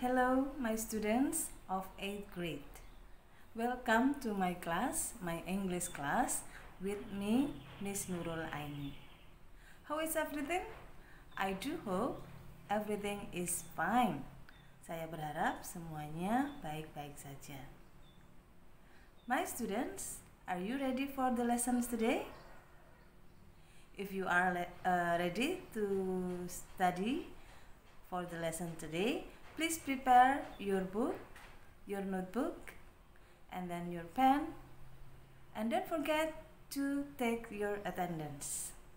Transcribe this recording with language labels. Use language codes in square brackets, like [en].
[en] Hello my students of 8th grade. Welcome to my class, my English class with me, Miss Nurul Aini. How is everything? I do hope everything is fine. [id] Saya berharap semuanya baik-baik saja. [en] My students, are you ready for the lessons today? If you are ready to study for the lesson today, please prepare your book, your notebook, and then your pen, and don't forget to take your attendance.